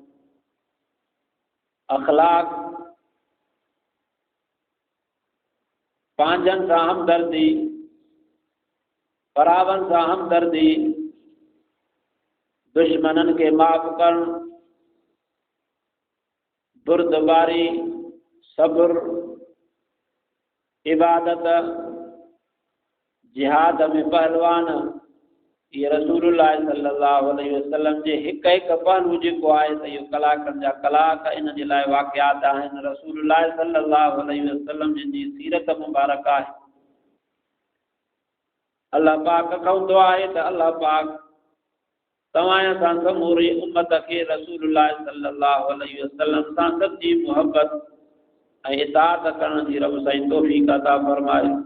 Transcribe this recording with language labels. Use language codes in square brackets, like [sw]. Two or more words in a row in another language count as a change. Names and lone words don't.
[sd] अखलाक, पंहिंजनि सां हमदर्दी, परावनि सां हमदर्दी, दुश्मननि खे माफ़ करणु, बुर्दबारी, सब्र, इबादत, जिहाद में पहलवान, ये रसूलुल्लाह [ar] صلى الله عليه وسلم [sd] जे हिकु हिकु पहलू जेको आहे त इहो कलाकनि जा कलाक इन जे लाइ वाक़ियात आहिनि। रसूलुल्लाह [ar] صلى الله عليه وسلم [sd] जिन जी सीरत मुबारक आहे। अल्लाह पाक खां दुआ आहे त अल्लाह पाक तव्हां सां समूरी उम्मत खे रसूलुल्लाह [ar] صلى الله عليه وسلم [sd] सां सची मोहब्बत ऐं इताअत करण जी रब साईं तौफ़ीक़ अता फरमाए।